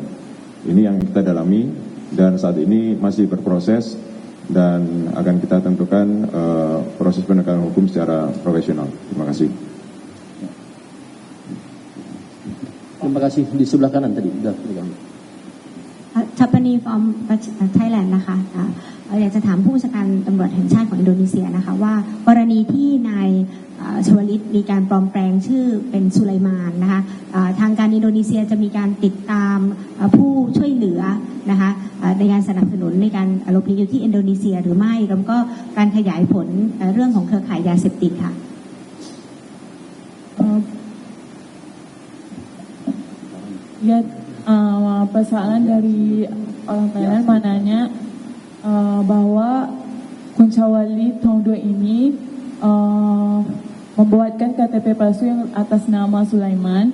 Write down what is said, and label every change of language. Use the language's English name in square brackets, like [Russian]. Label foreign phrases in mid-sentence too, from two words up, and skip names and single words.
[Indonesian] Ini yang kita dalami dan saat ini masih berproses dan akan kita tentukan proses penegakan hukum secara profesional. Terima kasih. Terima kasih. Di sebelah kanan tadi. [Thai] Tapani [English] from Thailand [Thai] นะคะอยากจะถามผู้บัญชาการตำรวจแห่งชาติของอินโดนีเซียนะคะว่ากรณีที่นายชวลิตมีการปลอมแปลงชื่อเป็นสุไลมานนะคะทางการอินโดนีเซียจะมีการติดตามผู้ช่วยเหลือนะคะในการสนับสนุนในการหลบหนีอยู่ที่อินโดนีเซียหรือไม่แล้วก็การขยายผลเรื่องของเครือข่ายยาเสพติดค่ะ [Indonesian] Ya, persoalan dari orang Thailand mananya bahwa Kuncawali Tongdo ini membuatkan KTP palsu yang atas nama Sulaiman.